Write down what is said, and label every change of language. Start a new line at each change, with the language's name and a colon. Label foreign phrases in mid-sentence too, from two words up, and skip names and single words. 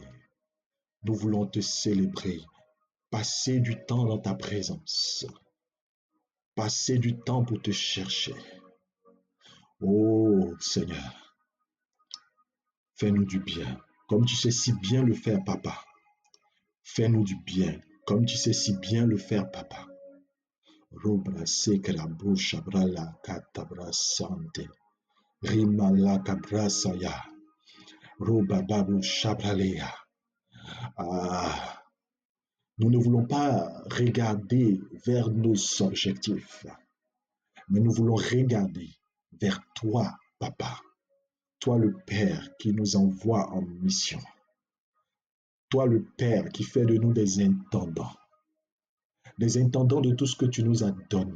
French: Nous voulons te célébrer. Passer du temps dans ta présence. Passer du temps pour te chercher. Oh Seigneur, fais-nous du bien, comme tu sais si bien le faire, Papa. Fais-nous du bien, comme tu sais si bien le faire, Papa. Robra sekra busha brala katabra sante. Rima la kabrasaya. Roba babu shabralea. Ah, nous ne voulons pas regarder vers nos objectifs, mais nous voulons regarder vers toi, Papa. Toi le Père qui nous envoie en mission. Toi le Père qui fait de nous des intendants de tout ce que tu nous as donné.